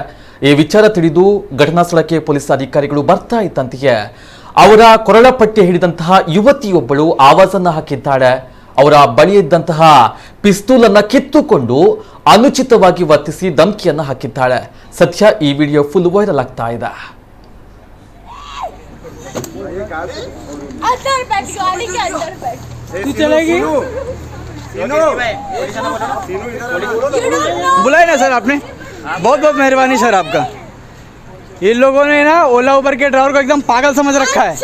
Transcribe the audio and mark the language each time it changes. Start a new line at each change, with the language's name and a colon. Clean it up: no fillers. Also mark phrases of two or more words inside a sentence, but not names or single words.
Kannada: ಈ ವಿಚಾರ ತಿಳಿದು ಘಟನಾ ಸ್ಥಳಕ್ಕೆ ಪೊಲೀಸ್ ಅಧಿಕಾರಿಗಳು ಬರ್ತಾ ಇದ್ದಂತೆಯೇ ಅವರ ಕೊರಳ ಪಟ್ಟಿ ಹಿಡಿದಂತಹ ಯುವತಿಯೊಬ್ಬಳು ಆವಾಜನ್ನ ಹಾಕಿದ್ದಾಳೆ. ಅವರ ಬಳಿ ಇದ್ದಂತಹ ಪಿಸ್ತೂಲ್ ಅನ್ನು ಕಿತ್ತುಕೊಂಡು ಅನುಚಿತವಾಗಿ ವರ್ತಿಸಿ ಧಮಕಿಯನ್ನು ಹಾಕಿದ್ದಾಳೆ. ಸದ್ಯ ಈ ವಿಡಿಯೋ
English: full viral
Kannada: ಆಗ್ತಾ ಇದೆ.
Hindi: बुलाए ना सर आपने, बहुत बहुत मेहरबानी सर आपका. इन लोगों ने ना ओला उबर के ड्राइवर को एकदम पागल समझ रखा है.